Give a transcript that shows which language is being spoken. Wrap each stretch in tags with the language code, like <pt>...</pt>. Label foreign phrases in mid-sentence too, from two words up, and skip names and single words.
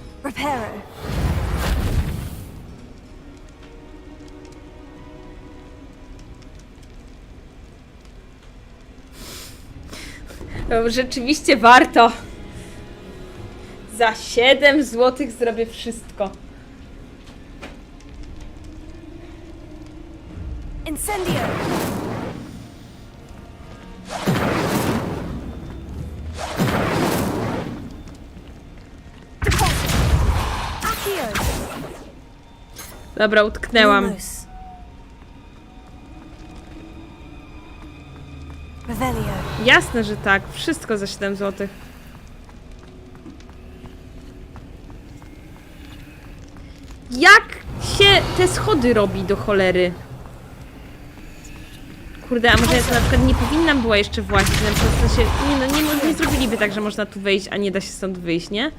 <pl>Reparo. No, rzeczywiście warto. Za 7 zł zrobię wszystko. Incendio. Deposit. Accio. Dobra, utknęłam. Lumos. Revelio. Jasne, że tak. Wszystko za 7 zł. Jak się te schody robi do cholery? Kurde, a może ja to na przykład nie powinnam była jeszcze włazić, na przykład w sensie, nie zrobiliby tak, że można tu wejść, a nie da się stąd wyjść, nie?</pl>